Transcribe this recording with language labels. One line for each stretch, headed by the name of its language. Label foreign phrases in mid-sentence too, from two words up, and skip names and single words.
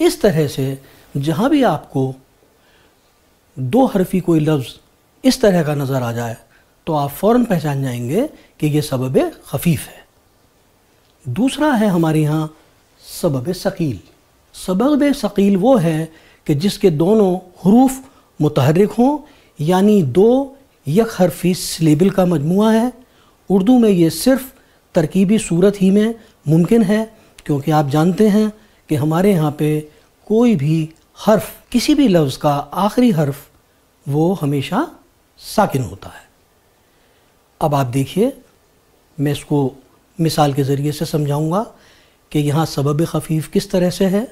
Urdu: اس طرح سے جہاں بھی آپ کو دو حرفی کوئی لفظ اس طرح کا نظر آ جائے تو آپ فوراً پہچان جائیں گے کہ یہ سبب خفیف ہے۔ دوسرا ہے ہمارے ہاں سبب ثقیل۔ سبب ثقیل وہ ہے کہ جس کے دونوں حروف متحرک ہوں، یعنی دو یک حرفی سلیبل کا مجموعہ ہے۔ اردو میں یہ صرف ترکیبی صورت ہی میں ممکن ہے، کیونکہ آپ جانتے ہیں کہ ہمارے ہاں پہ کوئی بھی حرف، کسی بھی لفظ کا آخری حرف وہ ہمیشہ ساکن ہوتا ہے۔ اب آپ دیکھیے، میں اس کو مثال کے ذریعے سے سمجھاؤں گا کہ یہاں سبب خفیف کس طرح سے ہے۔